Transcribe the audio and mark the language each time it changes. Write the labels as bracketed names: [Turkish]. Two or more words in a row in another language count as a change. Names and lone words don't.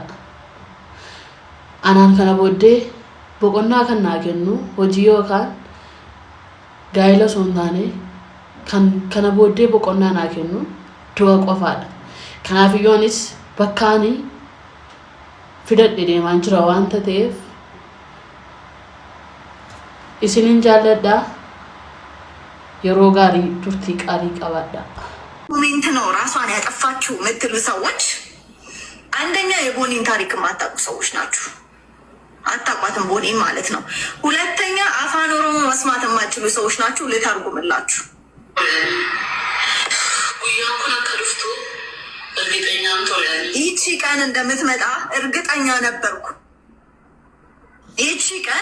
[Oromo] Anaan kana booddee boqonnaa kan naa kennu hojii yookaan gaa'ela osoo hin taane kana booddee boqonnaa naa kennu du'a qofaadha. Kanaafiyyuu anis bakka ani fidadhe deemaan jira waanta ta'eef isinin jaalladhaa. yeroo gaarii turtii qaarii qabaadhaa. [Amharic] ኮሜንት ነው ራሷን ያጠፋችሁ የምትሉ ሰዎች አንደኛ የቦኒን ታሪክ የማታውቁ ሰዎች ናችሁ። አታውቋትም ቦኒን ማለት ነው። ሁለተኛ አፋን ኦሮሞ መስማት የማትችሉ ሰዎች ናችሁ። ልተርጉምላችሁ። ይቺ ቀን እንደምትመጣ እርግጠኛ ነበርኩ። ይቺ ቀን